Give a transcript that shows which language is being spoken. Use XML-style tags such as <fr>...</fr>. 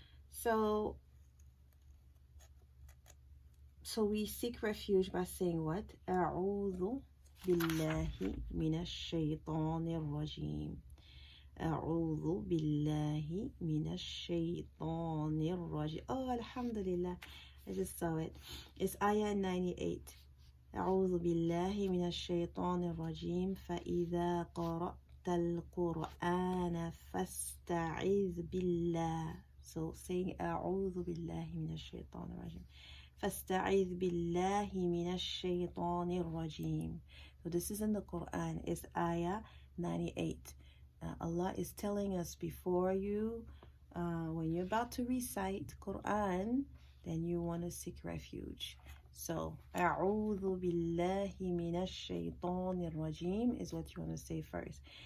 <en>So we seek refuge by saying what?</en> <ar>أعوذ بالله من الشيطان الرجيم. أعوذ بالله من الشيطان الرجيم.</ar> <en>Oh, alhamdulillah. I just saw it. It's ayah 98.</en> <ar>أعوذ بالله من الشيطان الرجيم فإذا قرأت القرآن فاستعذ بالله.</ar> <en>So saying</en> <ar>أعوذ بالله من الشيطان الرجيم. فاستعذ بالله من الشيطان الرجيم.</ar> <en>So this is in the Quran. It's ayah 98. Allah is telling us before you, when you're about to recite Quran, then you want to seek refuge. So,</en> <ar>أعوذ بالله من الشيطان الرجيم</ar> <en>is what you want to say first.</en>